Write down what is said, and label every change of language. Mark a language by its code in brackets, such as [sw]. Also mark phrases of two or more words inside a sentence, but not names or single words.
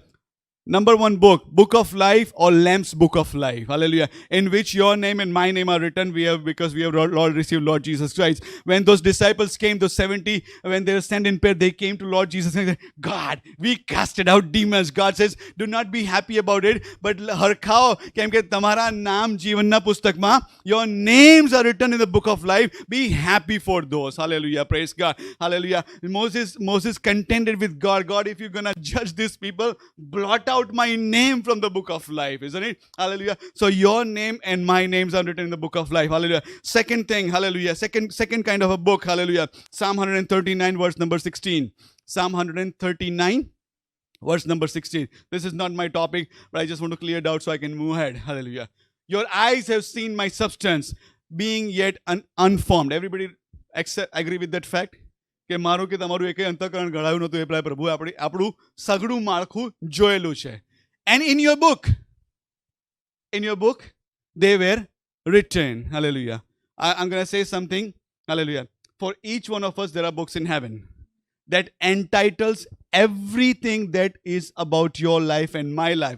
[en] Number one book, book of life or Lamb's book of life. Hallelujah. In which your name and my name are written. Because we have Lord received Lord Jesus Christ. When those disciples came, those 70, when they were standing in prayer, they came to Lord Jesus and said, God, we casted out demons. God says, do not be happy about it, but harkhao, [gu] કેમ કે તમારા નામ જીવનના પુસ્તકમાં, [en] your names are written in the book of life. Be happy for those. Hallelujah. Praise God. Hallelujah. Moses contended with God. God, if you're going to judge these people, blot out my name from the book of life, isn't it? Hallelujah. So your name and my names are written in the book of life. Hallelujah. Second thing, hallelujah. Second kind of a book, hallelujah. Psalm 139 verse number 16. Psalm 139 verse number 16. This is not my topic, but I just want to clear it out so I can move ahead. Hallelujah. Your eyes have seen my substance being yet unformed. Everybody agree with that fact? [gu] કે મારું કે તમારું એકે અંતઃકરણ ઘડાયું નહોતું, એ પ્રભુએ આપણું સઘળું માળખું જોયેલું છે. [en] And in your book, they were written. Hallelujah. I'm going to say something. Hallelujah. For each one of us, there are books in heaven that entitles everything that is about your life and my life.